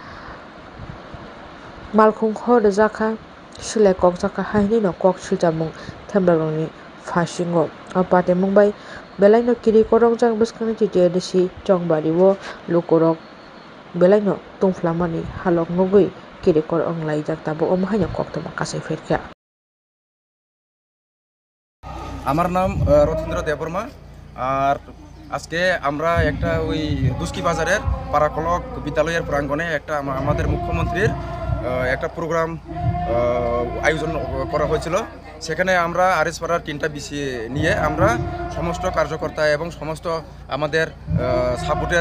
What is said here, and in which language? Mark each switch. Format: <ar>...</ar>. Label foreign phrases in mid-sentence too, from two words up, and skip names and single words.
<trp>malkhung ho rejakha silai kokjaka haini no kok siljamung themrarokni phasingo o party mungbai belaino kiri korongjak bwskangni TTADC Chongbariwo lukorok belaino tungflamani halok nugui kiri kor onglaijak tabo omhaino koktoma kasai ferkha</trp> <bn>আমার নাম রথীন্দ্র দেববর্মা আর আজকে আমরা একটা ওই দুস্কি বাজারের পারাকলক বিদ্যালয়ের প্রাঙ্গণে একটা আমাদের মুখ্যমন্ত্রীর একটা প্রোগ্রাম আয়োজন করা হয়েছিল সেখানে আমরা আরএস পাড়ার 3টা বিসি নিয়ে আমরা সমস্ত কার্যকর্তা এবং সমস্ত আমাদের সাপোর্টের</bn>